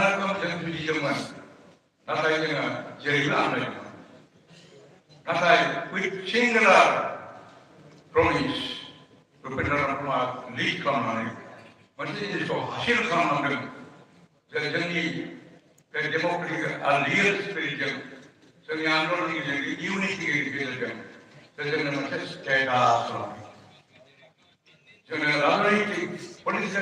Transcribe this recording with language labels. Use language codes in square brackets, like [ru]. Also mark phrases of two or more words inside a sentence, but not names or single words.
[brx] रोखोम जों जुजिदोंमोन नाथाय जोङो जेरैबो आन्दायदोंमोन नाथाय [en] with singular promise [brx] उपेन्द्र ब्रह्मआ लिड खालामनानै मोनसे जिनिसखौ हासिल खालामनांदों जे जोंनि बे डेम'क्रेटिक आरो रियेल स्पिरिटजों जोंनि आन्दलननि गेजेरजों इउनिटिनि गेजेरजों जोंनो मोनसे स्टेटास लानाय जोंनो राजनैतिक पलिटिकेल